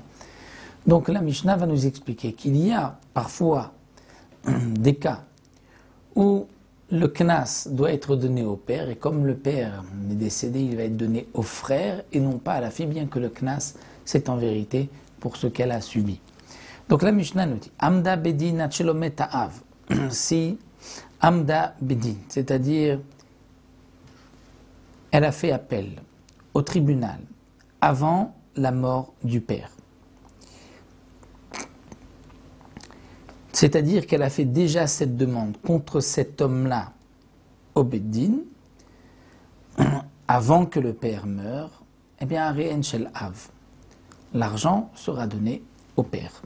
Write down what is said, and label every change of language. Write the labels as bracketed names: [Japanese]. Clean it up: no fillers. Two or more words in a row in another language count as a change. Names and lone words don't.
[French] Donc la Mishnah va nous expliquer qu'il y a parfois des cas où le knas doit être donné au père, et comme le père est décédé, il va être donné au frère et non pas à la fille, bien que le knas, c'est en vérité pour ce qu'elle a subi. Donc la Mishnah nous dit [Hebrew] עמדה בדין עד שלא מת האב. [French] Si [Hebrew] עמדה בדין, [French] c'est-à-dire elle a fait appel au tribunal avant la mort du père. C'est-à-dire qu'elle a fait déjà cette demande contre cet homme-là au Beddin, avant que le père meure, eh bien, [Hebrew] הרי הן של אב, [French] l'argent sera donné au père.